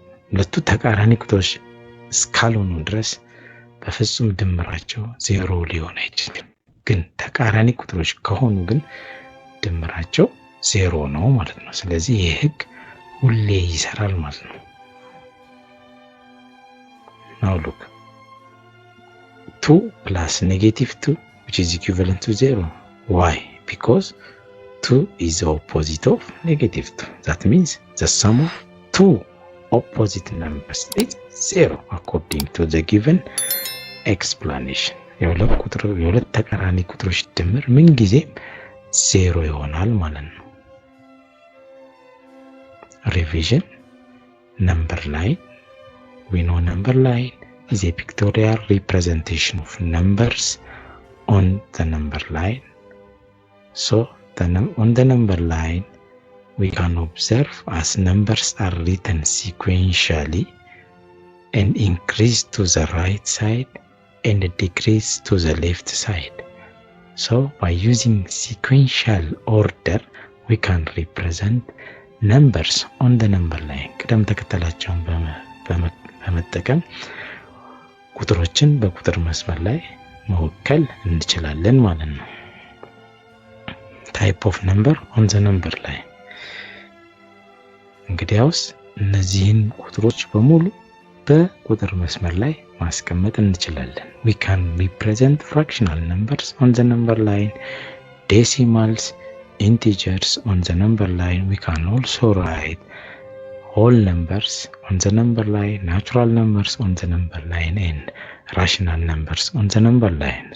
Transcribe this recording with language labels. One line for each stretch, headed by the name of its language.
Amharic: ሁለቱ ተቃራኒ ቁጥሮች እስካልሆኑ ድረስ በፍጹም ድምራቸው 0 ሊሆን አይችልም። ግን ተቃራኒ ቁጥሮች ከሆኑ ግን ድምራቸው 0 ነው ማለት ነው። ስለዚህ ይህ ህግ ሁሌ ይሰራል ማለት ነው።
English: Now look, 2 plus -2 which is equivalent to 0. Why? Because 2 is the opposite of -2. That means the sum of two opposite numbers is 0 according to the given explanation.
Amharic: የሁለት ተቃራኒ ቁጥሮች ድምር ምን ጊዜም 0 ይሆናል ማለት ነው።
English: Revision. Number line. We know number line is a pictorial representation of numbers on the number line. So on the number line we can observe as numbers are written sequentially and increase to the right side and decrease to the left side. So by using sequential order we can represent numbers on the number line.
Amharic: ቅደም ተከተላቸውን በመጠቀም ቁጥሮችን በቁጥር መስመር ላይ መወከል እንችላለን ማለት ነው።
English: Type of number on the number line.
Amharic: እንግዲያውስ እነዚህን ቁጥሮች በሙሉ በቁጥር መስመር ላይ ማስቀመጥ እንችላለን።
English: We can represent fractional numbers on the number line, decimals, integers on the number line. We can also write whole numbers on the number line, natural numbers on the number line, and rational numbers on the number line.